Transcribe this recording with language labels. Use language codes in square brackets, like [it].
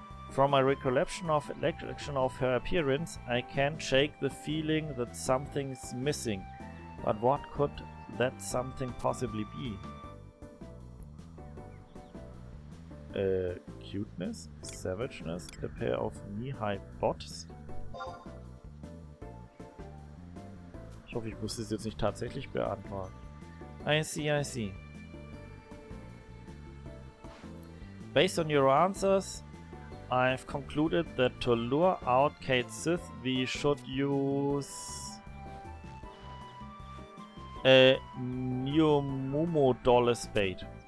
[en] From my recollection of her appearance, I can't shake the feeling that something's missing. But what could that something possibly be? Cuteness, savageness, a pair of knee-high bottoms. [de] Ich hoffe, ich muss das jetzt nicht tatsächlich beantworten. [en] I see, I see. Based on your answers, I've concluded that to lure out Kate Sith, we should use a Neomumu doll as bait.